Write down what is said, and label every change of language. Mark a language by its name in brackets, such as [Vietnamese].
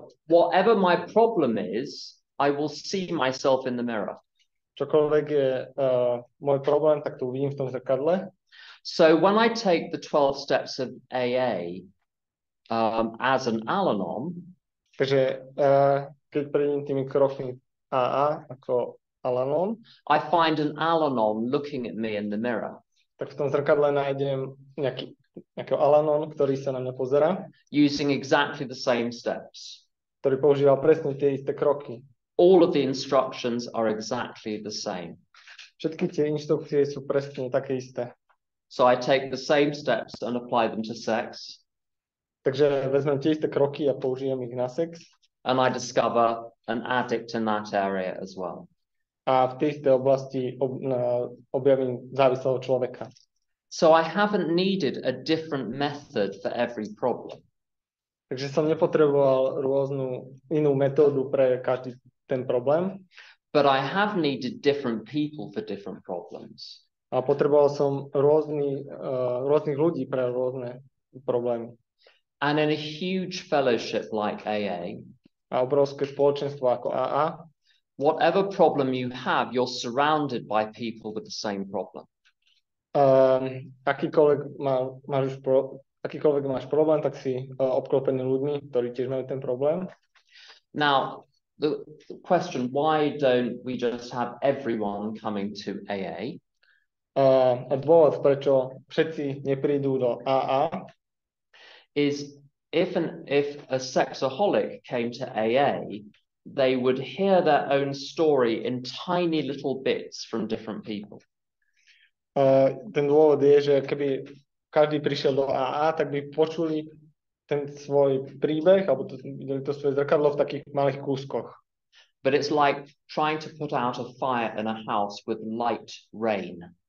[English] Whatever my problem is, I will see myself in the mirror. [Slovak] Čokoľvek je môj problém, tak to uvidím v tom zrkadle. [English] So when I take the 12 steps of AA as an Al-Anon, [Slovak] takže keď prejdem tými krokmi AA ako Al-Anon, [English] I find an Al-Anon looking at me in the mirror. [Slovak] Tak v tom zrkadle nájdem nejakého Al-Anon, ktorý sa na mňa pozerá. [English] Using exactly the same steps. [Slovak] Ktorý používal presne tie isté kroky. [English] All of the instructions are exactly the same. [Slovak] Všetky tie inštrukcie sú presne také isté. [English] So I take the same steps and apply them to sex, [Slovak] Takže vezmem tie isté kroky a použijem ich na sex. [English] and I discover an addict in that area as well. [Slovak] A v tej istej oblasti objavím závislého človeka. [English] So I haven't needed a different method for every problem. [Slovak] Takže som nepotreboval inú metódu pre každý ten problém. [English] But I have needed different people for different problems. [Slovak] A potreboval som rôznych ľudí pre rôzne problémy. [English] And in a huge fellowship like AA, [Slovak] A obrovské spoločenstvo ako AA, [English] whatever problem you have, you're surrounded by people with the same problem. [Slovak] akýkoľvek máš problém, tak si obklopený ľuďmi, ktorí tiež majú ten problém. [English] Now, the question, why don't we just have everyone coming to AA? [Slovak] A dôvod, prečo všetci neprídu do AA, [English] is if a sexaholic came to AA, they would hear their own story in tiny little bits from different people. [Slovak] Ten dôvod je, že keby každý prišiel do AA, tak by počuli ten svoj príbeh, alebo videli to svoje zrkadlo v takých malých kúskoch. [English] But it's like trying to put out a fire in a house with light rain.